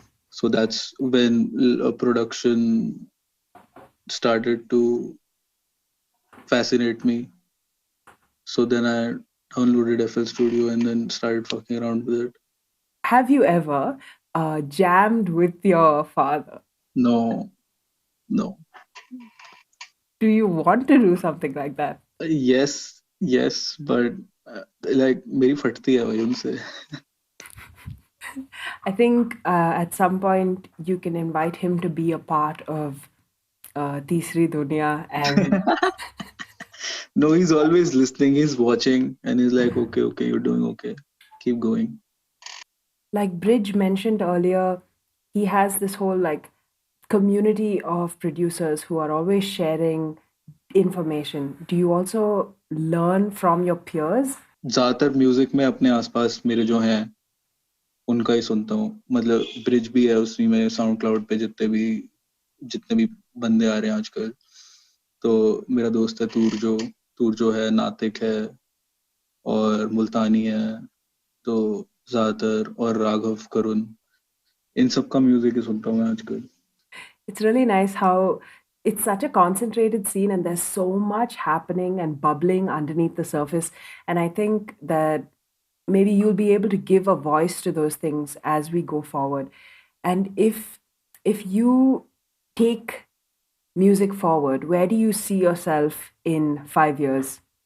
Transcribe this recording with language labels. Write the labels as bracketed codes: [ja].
[en] So that's when a production started to fascinate me. So then I downloaded FL Studio and then started fucking around with it. Have you ever jammed with your father? No, no. Do you want to do something like that? Yes, but like [hi] मेरी फटती है भाई उनसे. [en] I think at some point you can invite him to be a part of Tisri Dunya and No, he's always listening. He's watching, and he's like, okay, you're doing okay. Keep going. like Bridge mentioned earlier, he has this whole like community of producers who are always sharing information. Do you also learn from your peers? [hi] ज्यादातर music में अपने आसपास मेरे जो हैं उनका ही सुनता हूँ. मतलब ब्रिज भी है उसी में, साउंड क्लाउड पे जितने भी बंदे आ रहे हैं आजकल. तो मेरा दोस्त है तूर जो है, नातिक है और मुल्तानी है, तो ज्यादातर, और राघव, करुण, इन सब का म्यूजिक ही सुनता हूँ मैं आजकल. [en] It's really nice how it's such a concentrated scene and there's so much happening and bubbling underneath the surface. And I think that maybe you'll be able to give a voice to those things as we go forward. And if you take music forward, where do you see yourself in 5 years?